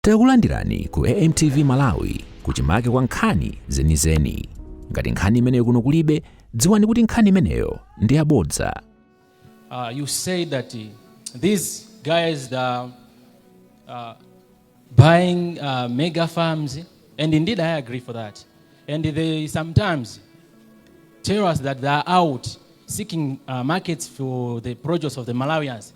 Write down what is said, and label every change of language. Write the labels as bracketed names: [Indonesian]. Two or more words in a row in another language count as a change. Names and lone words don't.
[Nyanja] Takulandirani ku AMTV Malawi kuchimake kwa nkhani zenizeni. Ngati nkhani imeneyo kuno kulibe, dziwani kuti nkhani imeneyo ndi yabodza. [English] You say that these guys are buying mega farms, and indeed I agree for that. And they sometimes tell us that they are out seeking markets for the produce of the Malawians.